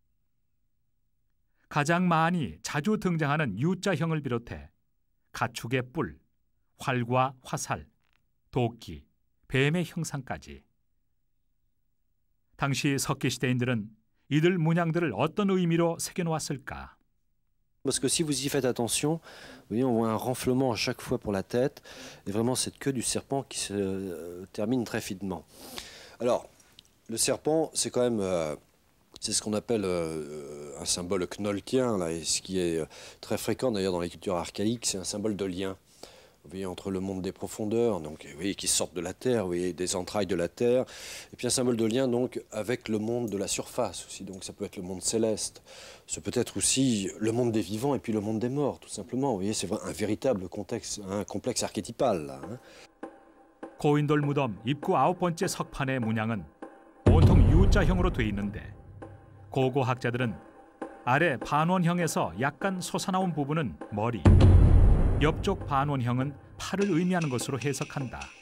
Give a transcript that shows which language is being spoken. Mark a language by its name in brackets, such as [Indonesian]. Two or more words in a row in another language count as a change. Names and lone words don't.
[Korean] 가장 많이 자주 등장하는 U자형을 비롯해 가축의 뿔, 활과 화살, 도끼, 뱀의 형상까지. 당시 석기 시대인들은 이들 문양들을 어떤 의미로 새겨놓았을까? [French] Parce que si vous y faites attention, vous voyez, on voit un renflement à chaque fois pour la tête, et vraiment cette queue du serpent qui se termine très finement. Alors, le serpent, c'est quand même, c'est ce qu'on appelle un symbole knolkien, là, et ce qui est très fréquent d'ailleurs dans les cultures archaïques, c'est un symbole de lien. Vous voyez, entre le monde des profondeurs, donc, vous voyez, qui sortent de la terre, vous voyez, des entrailles de la terre, et puis un symbole de lien donc avec le monde de la surface aussi, donc ça peut être le monde céleste, ça peut être aussi le monde des vivants et puis le monde des morts, tout simplement. Vous voyez, c'est un véritable contexte, un complexe archétypal là. [Korean] 고인돌 무덤 입구 9번째 석판의 문양은 온통 U자형으로 돼 있는데 고고학자들은 아래 반원형에서 약간 솟아나온 부분은 머리, 옆쪽 반원형은 팔을 의미하는 것으로 해석한다.